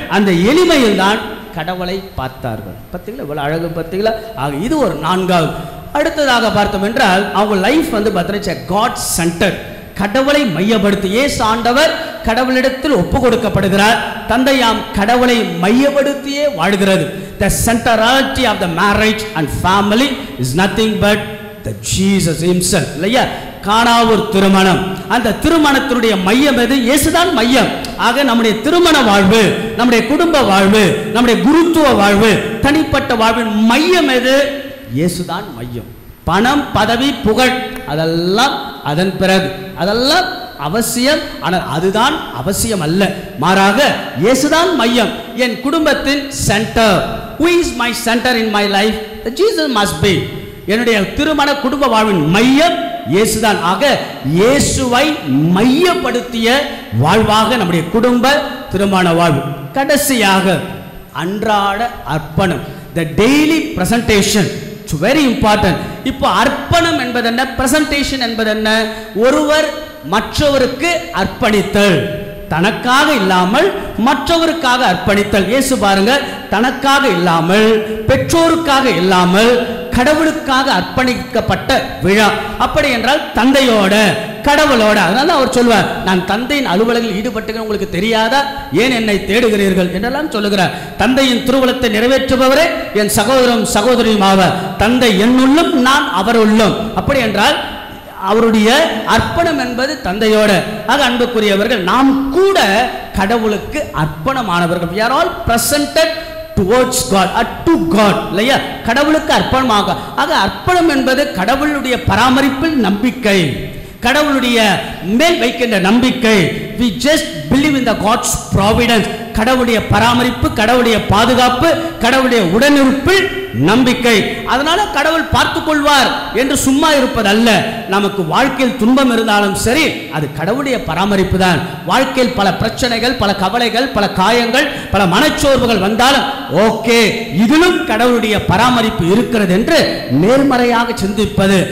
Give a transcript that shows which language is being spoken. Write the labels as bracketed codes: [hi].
[ta] அந்த எளிமையில் தான் கடவுளை பார்த்தார்கள். பார்த்தீங்களா இவ்வளவு அழகு? பார்த்தீங்களா? ஆக இது ஒரு நான்காவது. அடுத்ததாக பார்த்தோம் என்றால் அவங்க லைஃப் வந்து பார்த்தீங்கன்னா காட் சென்டர்ட், கடவுளை மையப்படுத்தி. இயேசு ஆண்டவர் கடவுளிடத்தில் ஒப்பு கொடுக்கப்படுகிறார். தந்தையாம் கடவுளை மையப்படுத்தியே வாழ்கிறது. [en] The centrality of the marriage and family is nothing but the Jesus himself. [ta] இல்லையா? கானாவூர் திருமணம், அந்த திருமணத்தினுடைய மையம் எது? இயேசுதான் மையம். ஆக நம்முடைய திருமண வாழ்வு, நம்முடைய குடும்ப வாழ்வு, நம்முடைய குருத்துவ வாழ்வு, தனிப்பட்ட வாழ்வின் மையம் எது? இயேசுதான் மையம். பணம், பதவி, புகழ் அதெல்லாம் அதன் பிறகு, அதெல்லாம் அவசியம். ஆனால் அதுதான் அவசியம் அல்ல, மாறாக இயேசுதான் மையம். என் குடும்பத்தின் centre, [en] who is my center in my life? Jesus must be. [ta] என்னுடைய திருமண குடும்ப வாழ்வின் மையம் இயேசுதான். ஆக இயேசுவை மையப்படுத்திய வாழ்வாக நம்முடைய குடும்ப திருமண வாழ்வு. கடைசியாக அன்றாட அர்ப்பணம், [en] the daily presentation. It's very important. [ta] இப்போ அர்ப்பணம் என்பது என்ன, பிரசன்டேஷன் என்பது என்ன? ஒருவர் மற்றவருக்கு அர்ப்பணித்தல், தனக்காக இல்லாமல் மற்றவருக்காக அர்ப்பணித்தல். இயேசு பாருங்க, தனக்காக இல்லாமல், பெற்றோருக்காக இல்லாமல், கடவுளுக்காக அர்ப்பணிக்கப்பட்ட விழா. அப்படி என்றால் தந்தையோட, கடவுளோட. அதனால அவர் சொல்வார், நான் தந்தையின் அலுவலகில் ஈடுபட்டு உங்களுக்கு தெரியாதா, ஏன் என்னை தேடுகிறீர்கள் என்றெல்லாம் சொல்லுகிறார். தந்தையின் திருவுளத்தை நிறைவேற்றுபவரே என் சகோதரம் சகோதரியும் ஆவார். தந்தை என்னுள்ளும் நான் அவருள்ளும். அப்படி என்றால் அவருடைய அர்ப்பணம் என்பது தந்தையோட. ஆக அன்புக்குரியவர்கள், நாம் கூட கடவுளுக்கு அர்ப்பணமானவர்கள். [en] we are all presented towards God or to God. [ta] இல்லையா? கடவுளுக்கு அர்ப்பணமாக. ஆக அர்ப்பணம் என்பது கடவுளுடைய பராமரிப்பில் நம்பிக்கை, கடவுளுடைய மேல் வைக்கின்ற நம்பிக்கை. [en] we just believe in the God's providence. [ta] கடவுளுடைய பராமரிப்பு, கடவுளுடைய பாதுகாப்பு, கடவுளுடைய உடனிருப்பில் நம்பிக்கை. அதனால கடவுள் பார்த்துக் கொள்வார் என்று சும்மா இருப்பதல்ல. நமக்கு வாழ்க்கையில் துன்பம் இருந்தாலும் சரி, அது கடவுளுடைய பராமரிப்பு தான். வாழ்க்கையில் பல பிரச்சனைகள், பல கவலைகள், பல காயங்கள், பல மனச்சோர்வுகள் வந்தாலும் ஓகே, இதிலும் கடவுளுடைய பராமரிப்பு இருக்கிறது என்று நேர்மறையாக சிந்திப்பது.